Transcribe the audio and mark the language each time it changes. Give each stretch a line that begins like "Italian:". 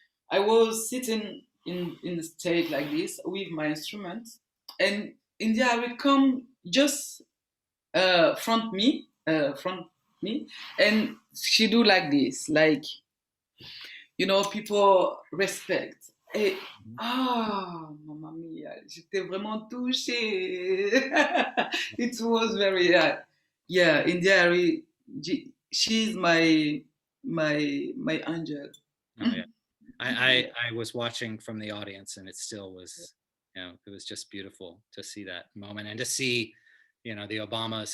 English: I was sitting in the stage like this with my instrument, and India Ari come just front me, and she do like this, like people respect.
French: Et mamma mia, j'étais vraiment touchée.
English: It was very, yeah, India, she's my angel. Oh yeah, I was watching from the audience, and it still was, it was just beautiful to see that moment and to see, the Obamas.